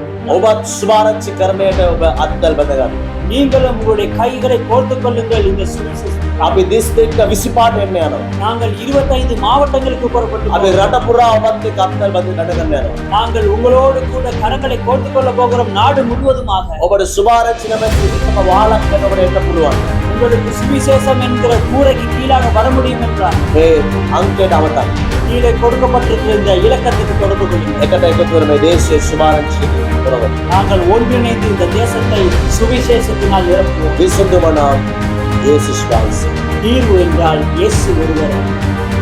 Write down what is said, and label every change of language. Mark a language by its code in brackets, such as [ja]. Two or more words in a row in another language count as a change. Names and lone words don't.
[si] ඔබත් සුභාරංචි කරණයට ඔබ අත්වැල් බඳ ගන්න. [ta] நீங்களும் உங்களுடைய கைகளை கோர்த்துக் கொள்ளுங்கள் இந்த சுவிசேஷம். [si] අපි දිස්ත්‍රික්ක 25 වෙන්න යනවා. [ta] நாங்கள் 25 மாவட்டங்களுக்கு புறப்பட்டு [si] අපි රට පුරා ඔබත් එක්ක අත්වැල් බඳ ගන්න යනවා. [ta] நாங்கள் உங்களோடு கூட கரங்களை கோர்த்துக் கொள்ள போகிறோம் நாடு முழுவதுமாக. [si] ඔබට සුභාරංචි නැමැති එකම වහලක් වෙන ඔබට එන්න පුළුවන්. [ta] உங்களுக்கு சுவிசேஷம் என்கிற கூரைக்கு கீழாக வர முடியும் என்றால் [si] මේ අංකයට අවතයි. [ta] கீழே கொடுக்கப்பட்டிருக்கிற இந்த இலக்கத்துக்கு தொடர்பு கொள்ளுங்கள். [si] එකට එකතු වෙන මේ දේශයේ සුභාරංචි කරවන්න. [ta] நாங்கள் ஒன்றிணைந்து இந்த தேசத்தை சுவிசேஷத்தினால் நிரப்புவோம். [si] විසඳුම නම් යේසුස් වහන්සේ. [ta] தீர்வு என்றால் இயேசு ஒருவர்.